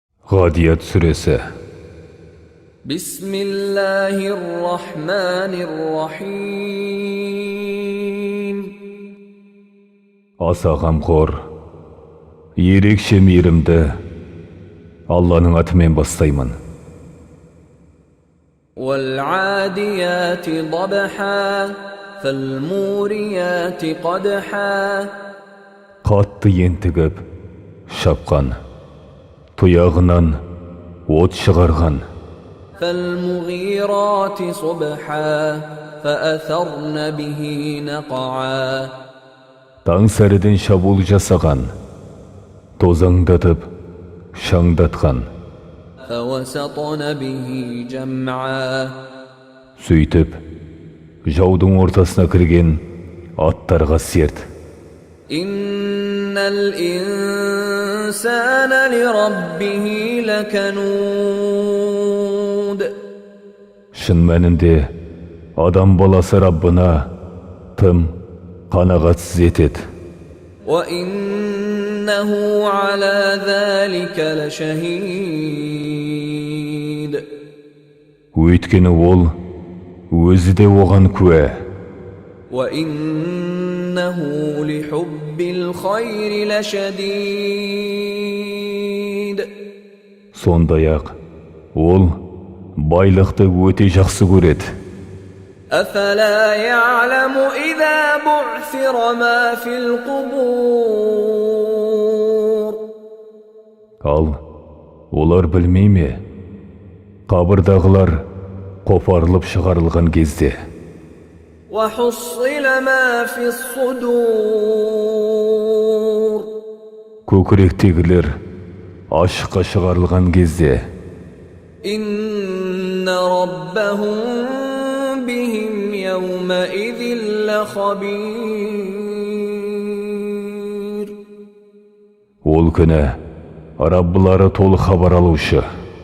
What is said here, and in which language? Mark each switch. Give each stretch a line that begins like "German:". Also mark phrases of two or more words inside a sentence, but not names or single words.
Kazakh: Ғадият сүресі. Бисмиллахир-рахманир-рахим. Аса ғамқор, ерекше мейірімді Алланың атымен бастаймын.
Arabic: وَالْعَادِيَاتِ ضَبْحًا فَالْمُورِيَاتِ قَدْحًا.
Kazakh: Қатты ентігіп, шапқан, тұяғынан от шығарған.
Arabic: فَالْمُغِيرَاتِ صُبْحًا فَأَثَرْنَ بِهِ نَقْعًا.
Kazakh: Таң сәріден шабуыл жасаған, тозаңдатып, шаңдатқан.
Arabic: فَوَسَطْنَ بِهِ جَمْعًا.
Kazakh: Сөйтіп, жаудың ортасына кірген аттарға серт.
Arabic: إِنَّ الْإِنسَانَ لِرَبِّهِ لَكَنُودٌ.
Kazakh: Шын мәнінде, адам баласы Раббына тым қанағатсыз етеді.
Arabic: وَإِنَّهُ عَلَى ذَلِكَ لَشَهِيدٌ.
Kazakh: Өйткені ол өзі де оған куә.
Arabic: وَإِنَّهُ لِحُبِّ الْخَيْرِ لَشَدِيدٌ.
Kazakh: Сондай-ақ, ол байлықты өте жақсы көреді.
Arabic: أَفَلَا يَعْلَمُ إِذَا بُعْثِرَ مَا فِي الْقُبُورِ.
Kazakh: Ал олар білмей ме? Қабырдағылар қопарылып шығарылған кезде.
Arabic: وَحُصِّلَ مَا فِي الصُّدُورِ.
Kazakh: Көкіректегілер ашыққа шығарылған кезде.
Arabic: إِنَّ رَبَّهُم بِهِمْ يَوْمَئِذٍ لَخَبِيرٌ.
Kazakh: Ол күні Раббылары толық хабар алушы.